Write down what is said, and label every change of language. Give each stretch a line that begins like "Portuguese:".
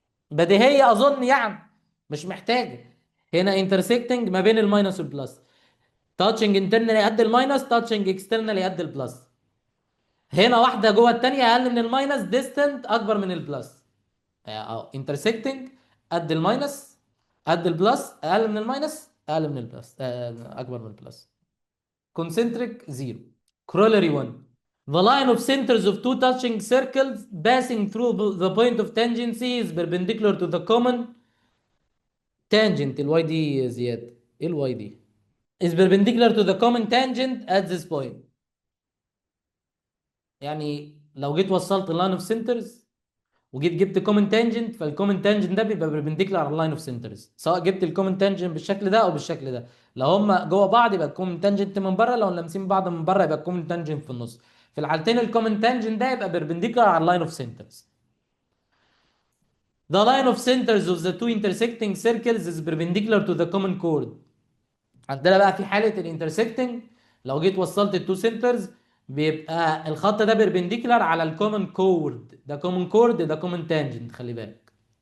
Arabic: بديهيه اظن يعني، مش محتاجه. هنا انترسكتنج ما بين الماينس والبلس، تاتشنج انترنالي قد الماينس، تاتشنج اكسترنالي قد البلس. هنا واحده جوه الثانيه اقل من الماينس، ديستنت اكبر من البلس. اه انترسكتنج قد الماينس، قد البلس، اقل من الماينس، اقل من البلس، اكبر من البلس. كونسنتريك زيرو. كرولري 1.
English: The line of centers of two touching circles passing through the point of tangency is perpendicular to the common tangent.
Arabic: الواي دي زيادة، ايه الواي دي؟
English: is perpendicular to the common tangent at this point.
Arabic: يعني لو جيت وصلت line of centers وجيت جبت كومن تانجنت، فالكومن تانجنت ده بيبقى بربنديكولار على اللاين اوف سنترز، سواء جبت الكومن تانجنت بالشكل ده او بالشكل ده. لو هم جوه بعض يبقى الكومن تانجنت من بره، لو لامسين بعض من بره يبقى الكومن تانجنت في النص. في الحالتين الكومن تانجنت ده يبقى بربنديكولار على اللاين اوف سنترز.
English: The line of centers of the two intersecting circles is perpendicular to the common chord.
Arabic: عندنا بقى في حالة الانترسكتنج، لو جيت وصلت التو سنترز بيبقى الخط ده بيربنديكولار على الكومن كورد، ده كومن كورد، ده كومن تانجنت، خلي بالك.